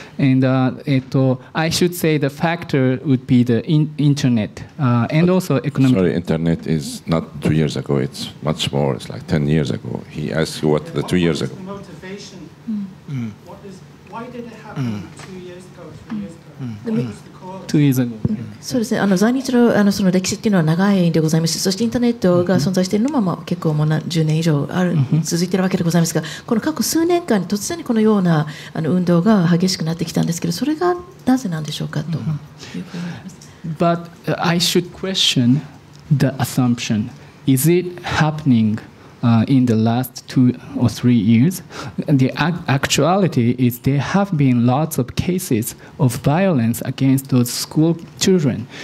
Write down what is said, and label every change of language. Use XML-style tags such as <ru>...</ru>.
<en>And I should say the factor would be the internet and also economic. Sorry, internet is not 2 years ago. It's much more. It's like 10 years ago. He asked you what the 2 years ago. Motivation. Why did it happen 2 years ago, 3 years ago? What was the cause? 2 years ago.</en> <ja>そうですね、在日のその歴史っていうのは長いでございます。そしてインターネットが存在しているのも結構もう10年以上続いているわけでございますが、この過去数年間に突然にこのような運動が激しくなってきたんですけど、それがなぜなんでしょうかというふうに思います。</ja> <en>But I should question the assumption. Is it happening in the last 2 or 3 years? The actuality is there have been lots of cases of violence against those school children.</en>